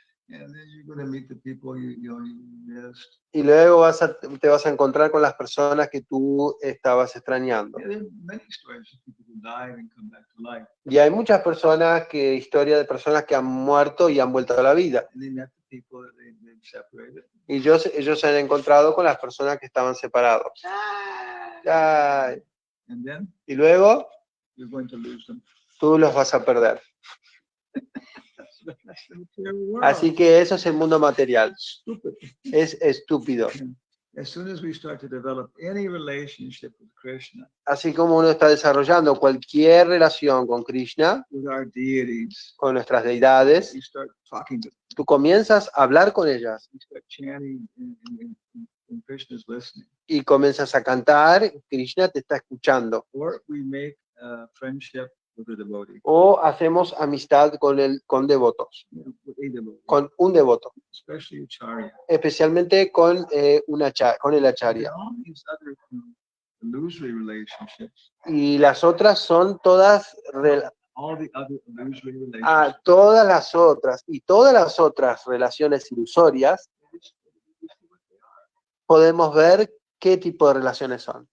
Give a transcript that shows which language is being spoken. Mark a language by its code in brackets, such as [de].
[en] And then you're going to meet the people you missed. [es] Y luego te vas a encontrar con las personas que tú estabas extrañando. [en] Yeah, there are many stories of people who died and come back to life. [es] Y hay muchas historias de personas que han muerto y han vuelto a la vida. [en] And they met the people that they've separated. [es] Y ellos se han encontrado con las personas que estaban separados. Ay. [en] And then [es] Y luego [en] you're going to lose them. [es] tú los vas a perder. [en] That's the material world. [es] Así que eso es el mundo material. [en] Stupid. [es] Es estúpido. [en] As soon as we start to develop any relationship with Krishna, [es] Así como uno está desarrollando cualquier relación con Krishna, [en] with our deities, [es] con nuestras deidades, [en] we start talking to them. [es] tú comienzas a hablar con ellas [en] We start chanting, and Krishna's listening. [es] y comienzas a cantar, Krishna te está escuchando. [en] Or we make a friendship with a devotee. [es] O hacemos amistad con devotos, [en] With a devotee. [es] con un devoto, [en] Especially Acharya. [es] especialmente con el acharya. [en] And all these other illusory relationships, [es] Y las otras son todas [en] all the other illusory relationships, [es] todas las otras relaciones ilusorias, podemos ver qué tipo de relaciones son.